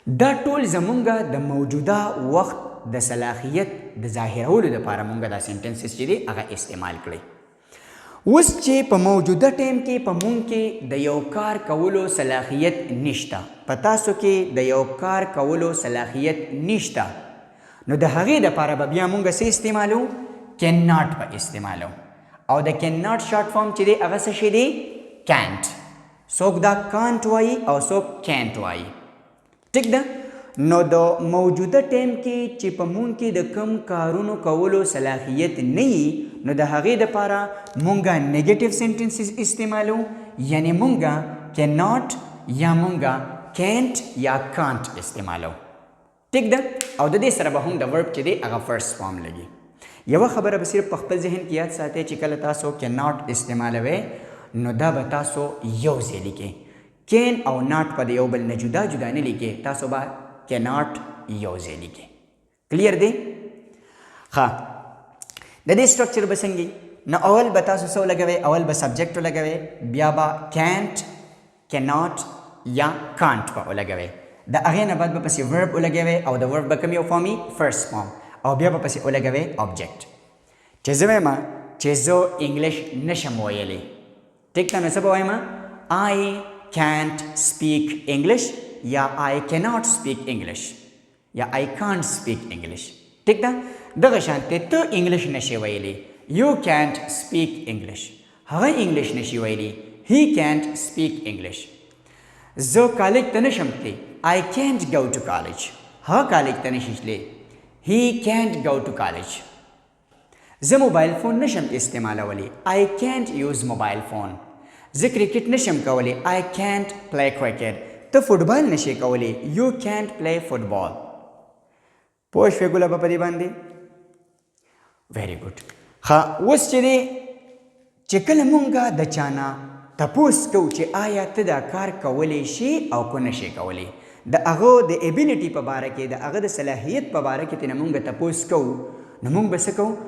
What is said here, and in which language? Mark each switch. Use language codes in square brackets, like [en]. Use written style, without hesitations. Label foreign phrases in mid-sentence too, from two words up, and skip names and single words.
[ps] دا ټول زمونږه د موجوده وخت د صلاحیت د ظاهرولو دپاره مونږ دا سنټنسز چې دی هغه استعمال کړئ. اوس چې په موجوده ټایم کې په مونږ کې د یو کار کولو صلاحیت نشته، په تاسو کې د یو کار کولو صلاحیت نشته، نو د هغې دپاره به بیا مونږ څه استعمالو؟ [en] can not [ps] به استعمالو. او د [en] can not short form [ps] چې دی هغه څه شی دی؟ کانټ. څوک دا کانټ وایي او څوک کینټ وایي. ټیک ده؟ نو د موجوده ټایم کې چې په مونږ کې د کم کارونو کولو صلاحیت نه وي، نو د هغې دپاره مونږه [en] negative sentences [ps] استعمالو، یعنی مونږه [en] can not [ps] یا مونږه کینټ یا کانټ استعمالو. ټیک ده؟ او د دې سره به هم د ورب چې دی هغه [en] first form [ps] لګي. یوه خبره به صرف په خپل ذهن کې یاد ساتئ چې کله تاسو [en] can not [ps] استعمالوئ نو دا به تاسو یو ځای لیکئ. کین او ناٹ په د یو بل نه جدا جدا نه لیکئ، تاسو به [en] can not [ps] یو ځای لیکئ. کلیر دی؟ ښه، د دې سټرکچر به څنګه نو اول به تاسو څه ولګوئ؟ اول به سبجیکټ ولګوئ، بیا به کینټ، [en] can not [ps] یا کانټ به ولګوئ. د هغې نه بعد به پسې ورب ولګوئ او د ورب به کوم یو فارم وي؟ [en] first form. [ps] او بیا به پسې ولګوئ آبجیکټ. چې زه وایم چې زه انګلیش نشم ویلی، ټیک ده؟ نو څه به وایم؟ [en] I can't speak English یا I cannot speak English یا I can't speak English. [ps] ټیک ده؟ دغه شانتې ته انګلیش نشي ویلی، [en] You can't speak English. [ps] هغه انګلیش نشي ویلی، [en] He can't speak English. [ps] زه کالج ته نشم تللی، [en] I can't go to college. [ps] هغه کالج ته نشي تللی، [en] He can't go to college. [ps] زه [en] mobile phone [ps] نشم استعمالولی، [en] I can't use mobile phone. [ps] زه کرکټ نشم کولی، [en] I can't play cricket. [ps] ته فوټبال نشي کولی، [en] You can't play football. [ps] پوه شوې ګله په دې باندې؟ [en] very good. [ps] ښه، اوس چې دی چې کله مونږه د چا نه تپوس کوو چې آیا ته دا کار کولی شي او که نشي کولی، د هغه د ایبیلیټي په باره کې، د هغه د صلاحیت په باره کې ترنه مونږ تپوس کوو، نو مونږ به څه کوو؟